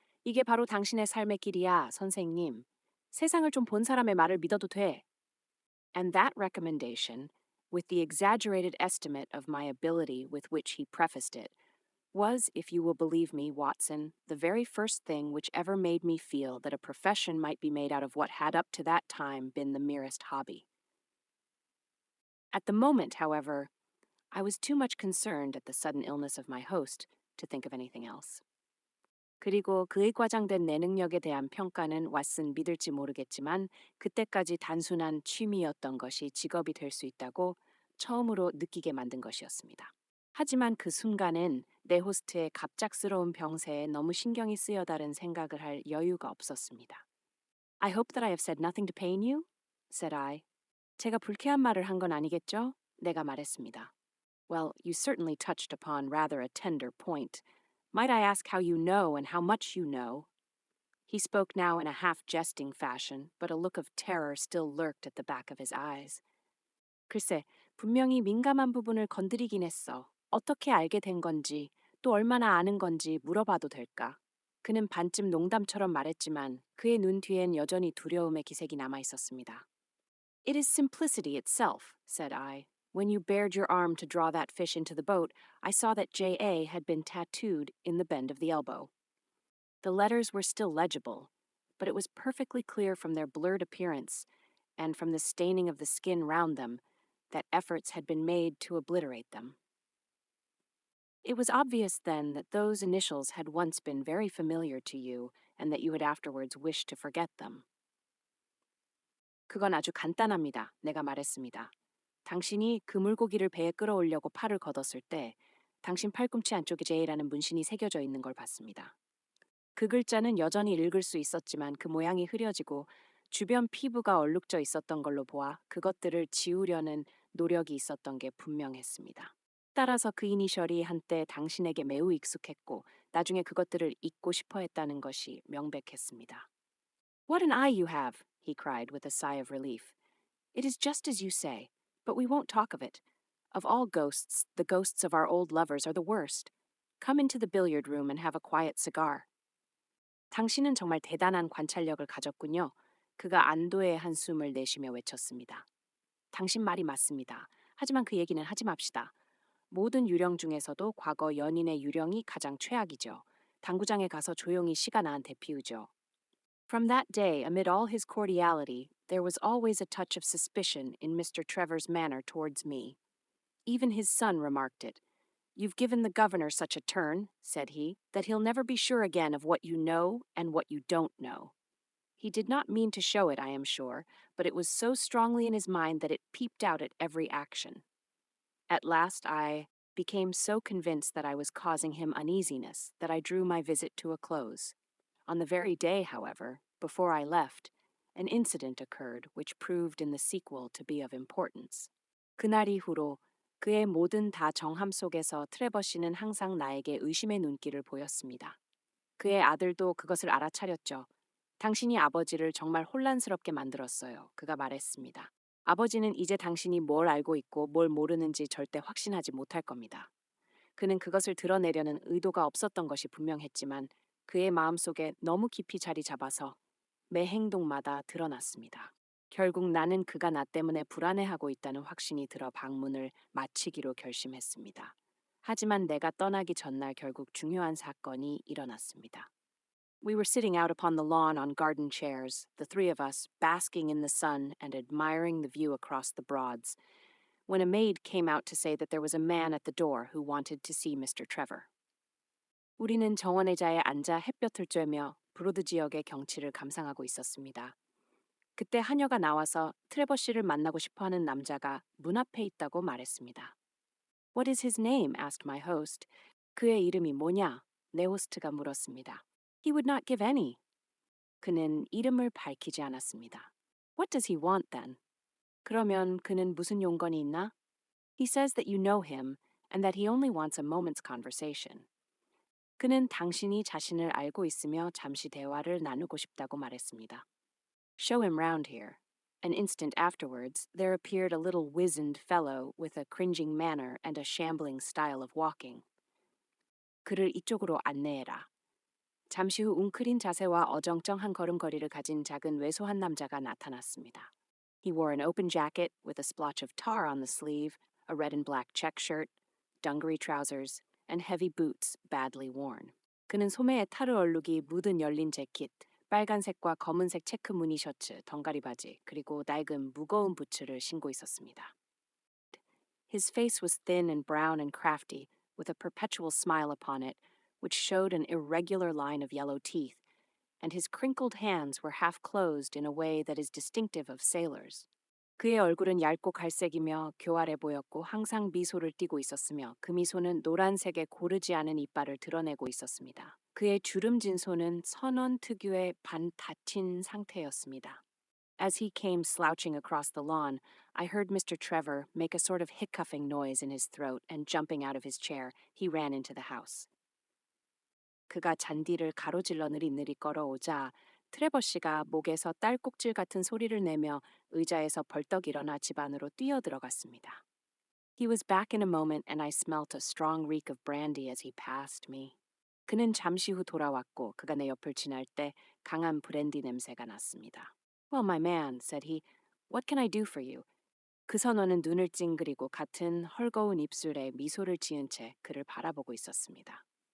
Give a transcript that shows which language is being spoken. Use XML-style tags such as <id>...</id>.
<ko>이게 바로 당신의 삶의 길이야, 선생님. 세상을 좀 본 사람의 말을 믿어도 돼.</ko> <en>And that recommendation with the exaggerated estimate of my ability with which he prefaced it, was, if you will believe me, Watson, the very first thing which ever made me feel that a profession might be made out of what had up to that time been the merest hobby. At the moment, however, I was too much concerned at the sudden illness of my host to think of anything else.</en> <ko>그리고 그의 과장된 내 능력에 대한 평가는 왓슨 믿을지 모르겠지만 그때까지 단순한 취미였던 것이 직업이 될 수 있다고 처음으로 느끼게 만든 것이었습니다. 하지만 그 순간엔 내 호스트의 갑작스러운 병세에 너무 신경이 쓰여다른 생각을 할 여유가 없었습니다.</ko> <en>I hope that I have said nothing to pain you? said I.</en> <ko>제가 불쾌한 말을 한 건 아니겠죠? 내가 말했습니다.</ko> <en>Well, you certainly touched upon rather a tender point. Might I ask how you know and how much you know? He spoke now in a half-jesting fashion, but a look of terror still lurked at the back of his eyes.</en> <ko>글쎄, 분명히 민감한 부분을 건드리긴 했어. 어떻게 알게 된 건지, 또 얼마나 아는 건지 물어봐도 될까? 그는 반쯤 농담처럼 말했지만 그의 눈 뒤엔 여전히 두려움의 기색이 남아 있었습니다.</ko> <en>It is simplicity itself, said I. When you bared your arm to draw that fish into the boat, I saw that J.A. had been tattooed in the bend of the elbow. The letters were still legible, but it was perfectly clear from their blurred appearance and from the staining of the skin round them that efforts had been made to obliterate them. It was obvious then that those initials had once been very familiar to you and that you had afterwards wished to forget them.</en> <ko>그건 아주 간단합니다. 내가 말했습니다. 당신이 그 물고기를 배에 끌어올려고 팔을 걷었을 때 당신 팔꿈치 안쪽에 J라는 문신이 새겨져 있는 걸 봤습니다. 그 글자는 여전히 읽을 수 있었지만 그 모양이 흐려지고 주변 피부가 얼룩져 있었던 걸로 보아 그것들을 지우려는 노력이 있었던 게 분명했습니다. 따라서 그 이니셜이 한때 당신에게 매우 익숙했고 나중에 그것들을 잊고 싶어 했다는 것이 명백했습니다.</ko> <en>What an eye you have, he cried with a sigh of relief. It is just as you say, but we won't talk of it. Of all ghosts, the ghosts of our old lovers are the worst. Come into the billiard room and have a quiet cigar.</en> <ko>당신은 정말 대단한 관찰력을 가졌군요. 그가 안도의 한숨을 내쉬며 외쳤습니다. 당신 말이 맞습니다. 하지만 그 얘기는 하지 맙시다. 모든 유령 중에서도 과거 연인의 유령이 가장 최악이죠. 당구장에 가서 조용히 시가 나한테 피우죠.</ko> <en>From that day, amid all his cordiality, there was always a touch of suspicion in Mr. Trevor's manner towards me. Even his son remarked it. You've given the governor such a turn, said he, that he'll never be sure again of what you know and what you don't know. He did not mean to show it, I am sure, but it was so strongly in his mind that it peeped out at every action. At last I became so convinced that I was causing him uneasiness that I drew my visit to a close. On the very day, however, before I left, an incident occurred which proved in the sequel to be of importance.</en> <ko>그날 이후로 그의 모든 다 정함 속에서 트레버 씨는 항상 나에게 의심의 눈길을 보였습니다. 그의 아들도 그것을 알아차렸죠. 당신이 아버지를 정말 혼란스럽게 만들었어요. 그가 말했습니다. 아버지는 이제 당신이 뭘 알고 있고 뭘 모르는지 절대 확신하지 못할 겁니다. 그는 그것을 드러내려는 의도가 없었던 것이 분명했지만 그의 마음속에 너무 깊이 자리 잡아서 매 행동마다 드러났습니다. 결국 나는 그가 나 때문에 불안해하고 있다는 확신이 들어 방문을 마치기로 결심했습니다. 하지만 내가 떠나기 전날 결국 중요한 사건이 일어났습니다.</ko> <en>We were sitting out upon the lawn on garden chairs, the three of us, basking in the sun and admiring the view across the Broads, when a maid came out to say that there was a man at the door who wanted to see Mr. Trevor.</en> <ko>우리는 정원의자에 앉아 햇볕을 쬐며 브로드 지역의 경치를 감상하고 있었습니다. 그때 하녀가 나와서 트레버 씨를 만나고 싶어하는 남자가 문 앞에 있다고 말했습니다.</ko> <en>What is his name? asked my host.</en> <ko>그의 이름이 뭐냐? 내 호스트가 물었습니다.</ko> <en>He would not give any.</en> <ko>그는 이름을 밝히지 않았습니다.</ko> <en>What does he want then?</en> <ko>그러면 그는 무슨 용건이 있나?</ko> <en>He says that you know him and that he only wants a moment's conversation.</en> <ko>그는 당신이 자신을 알고 있으며 잠시 대화를 나누고 싶다고 말했습니다.</ko> <en>Show him round here. An instant afterwards, there appeared a little wizened fellow with a cringing manner and a shambling style of walking.</en> <ko>그를 이쪽으로 안내해라. 잠시 후 웅크린 자세와 어정쩡한 걸음걸이를 가진 작은 왜소한 남자가 나타났습니다.</ko> <en>He wore an open jacket with a splotch of tar on the sleeve, a red and black check shirt, dungaree trousers, and heavy boots badly worn.</en> <ko>그는 소매에 타르 얼룩이 묻은 열린 재킷, 빨간색과 검은색 체크 무늬 셔츠, 덩가리 바지, 그리고 낡은 무거운 부츠를 신고 있었습니다.</ko> <en>His face was thin and brown and crafty, with a perpetual smile upon it, which showed an irregular line of yellow teeth, and his crinkled hands were half closed in a way that is distinctive of sailors.</en> <ko>그의 얼굴은 얇고 갈색이며 교활해 보였고 항상 미소를 띠고 있었으며 그 미소는 노란색의 고르지 않은 이빨을 드러내고 있었습니다. 그의 주름진 손은 선원 특유의 반 다친 상태였습니다.</ko> <en>As he came slouching across the lawn, I heard Mr. Trevor make a sort of hiccoughing noise in his throat, and jumping out of his chair, he ran into the house.</en> <ko>그가 잔디를 가로질러 느릿느릿 걸어오자 트레버 씨가 목에서 딸꾹질 같은 소리를 내며 의자에서 벌떡 일어나 집 안으로 뛰어들어갔습니다.</ko> <en>He was back in a moment and I smelt a strong reek of brandy as he passed me.</en> <ko>그는 잠시 후 돌아왔고 그가 내 옆을 지날 때 강한 브랜디 냄새가 났습니다.</ko> <en>Well, my man, said he, what can I do for you?</en> <ko>그 선원은 눈을 찡그리고 같은 헐거운 입술에 미소를 지은 채 그를 바라보고 있었습니다.</ko>